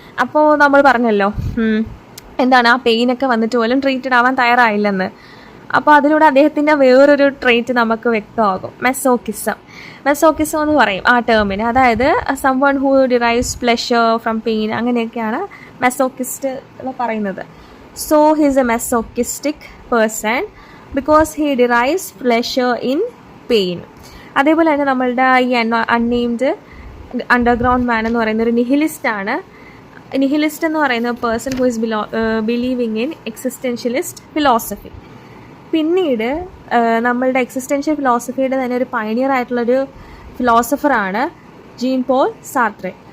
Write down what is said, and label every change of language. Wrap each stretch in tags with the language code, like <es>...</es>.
<ml>അപ്പോൾ നമ്മൾ പറഞ്ഞല്ലോ ആ പെയിനൊക്കെ വന്നിട്ട് പോലും ട്രീറ്റഡ് ആവാൻ തയ്യാറായില്ലെന്ന്. അപ്പോൾ അതിലൂടെ അദ്ദേഹത്തിൻ്റെ വേറൊരു ട്രേറ്റ് നമുക്ക് വ്യക്തമാകും, മെസോക്കിസം എന്ന് പറയും ആ ടേമിന്.</ml> <en>അതായത് someone who derives pleasure from pain,</en> <ml>അങ്ങനെയൊക്കെയാണ് മെസോക്കിസ്റ്റ് പറയുന്നത്.</ml> <en>So he is a masochistic person because he derives pleasure in pain.</en> <ml>അതേപോലെ തന്നെ നമ്മളുടെ ഈ അൺനെയിംഡ് അണ്ടർഗ്രൗണ്ട് മാൻ എന്ന് പറയുന്ന ഒരു നിഹിലിസ്റ്റ് ആണ്. നിഹിലിസ്റ്റ് എന്ന് പറയുന്ന</ml> <en>Person who is believing in existentialist philosophy.</en> <ml>പിന്നീട് നമ്മളുടെ എക്സിസ്റ്റൻഷ്യൽ ഫിലോസഫിയുടെ തന്നെ ഒരു പയനിയർ ആയിട്ടുള്ളൊരു ഫിലോസഫറാണ് ജീൻ പോൾ സാർട്രെ.</ml>